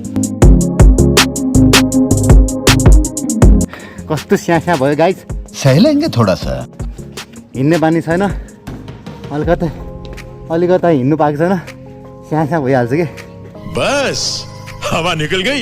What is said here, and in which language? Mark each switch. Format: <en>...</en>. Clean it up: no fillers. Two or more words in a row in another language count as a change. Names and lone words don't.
<ne>कस्तो स्यास्या भयो गाइज।</ne> <hi>सहलेंगे थोड़ा सा।</hi> <ne>हिँड्ने बानी छैन, अलिकता हिँड्नु पाएको छैन, स्यास्या भइहाल्छ कि।</ne> <hi>बस हवा निकल गई।</hi>